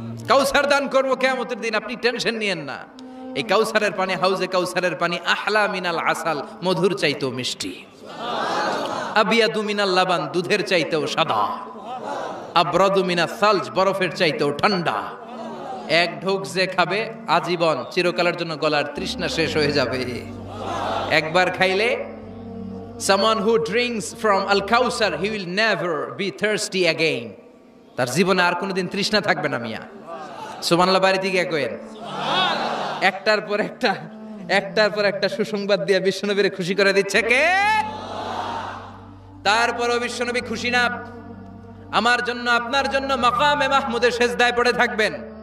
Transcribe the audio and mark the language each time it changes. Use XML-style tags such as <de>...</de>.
<bn>কাউসার দান করব কিয়ামতের দিন, আপনি টেনশন নিয়েন না। এই কাউসারের পানি, হাউজে কাউসারের পানি</bn> <ar>আহলা মিনাল আসাল,</ar> <bn>মধুর চাইতেও মিষ্টি।</bn> <ar>আবিয়াদু মিনাল লাবান,</ar> <bn>দুধের চাইতেও সাদা।</bn> <ar>আবরাদু মিনাস সালজ,</ar> <bn>বরফের চাইতেও ঠান্ডা। এক ঢোক যে খাবে আজীবন চিরকালের জন্য গলার তৃষ্ণা শেষ হয়ে যাবে। একবার খাইলে</bn> <en>someone who drinks from Al-Kawthar, he will never be thirsty again.</en> <bn>তার জীবনে আর কোনোদিন তৃষ্ণা থাকবে না মিয়া। সুবহানাল্লাহ বাড়ি থেকে কইেন। একটার পর একটা সুসংবাদ দিয়ে বিশ্বনবীরে খুশি করে দিচ্ছে কে? তারপরও বিশ্বনবী খুশি না। আমার জন্য আপনার জন্য মাকামে মাহমুদের সেজদায় পড়ে থাকবেন।</bn>